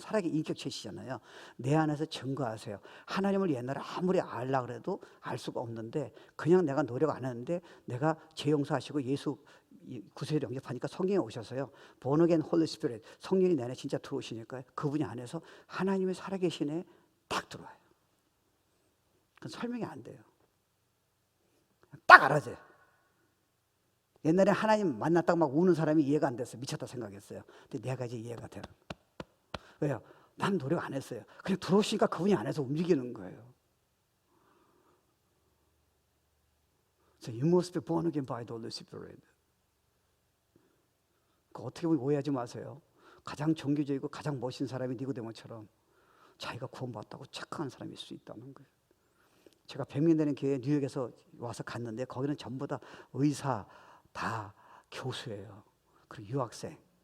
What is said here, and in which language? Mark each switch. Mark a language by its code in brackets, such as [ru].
[ko] 살아계 인격체시잖아요. 내 안에서 증거하세요. 하나님을 옛날에 아무리 알라 그래도 알 수가 없는데, 그냥 내가 노력 안 했는데 내가 죄 용서하시고 예수 구세를 영접하니까 성령이 오셔서요, [en] born again Holy Spirit, [ko] 성령이 내 안에 진짜 들어오시니까 그분이 안에서 하나님이 살아계시네 딱 들어와요. 그건 설명이 안 돼요. 딱 알아져요. 옛날에 하나님 만났다고 막 우는 사람이 이해가 안 됐어요. 미쳤다 생각했어요. 근데 내가 이제 이해가 돼요. 왜요? 난 노력 안 했어요. 그냥 들어오시니까 그분이 안에서 움직이는 거예요. [en] So you must be born again by the Holy Spirit. [ko] 어떻게 보면 오해하지 마세요. 가장 종교적이고 가장 멋진 사람이 니고데모처럼 자기가 구원받았다고 착각하는 사람이 있을 수 있다는 거예요. 제가 100년 되는 교회 뉴욕에서 와서 갔는데 거기는 전부 다 의사, 다 교수예요. 그리고 유학생.